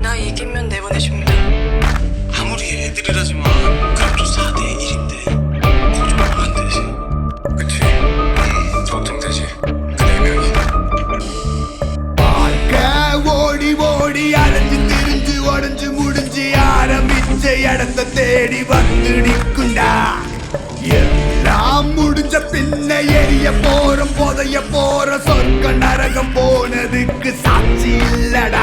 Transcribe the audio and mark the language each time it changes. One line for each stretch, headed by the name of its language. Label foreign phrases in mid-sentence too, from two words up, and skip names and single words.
Korean: 2팀면 내보내줍니다. 아무리 애들이라지만 그래도 4대 1인데 걱정하면 안 되지. 그치? 걱정되지. 그 4명이
Tamil: ஓடி ஓடி அலைஞ்சு திரிஞ்சு உடஞ்சு முடிஞ்சு ஆரம்பிச்ச இடத்த தேடி வந்து நிற்குண்டா. எல்லாம் முடிஞ்ச பின்ன எரிய போறோம் புதைய போற சொர்க்க நரகம் போனதுக்கு சாட்சி இல்லடா.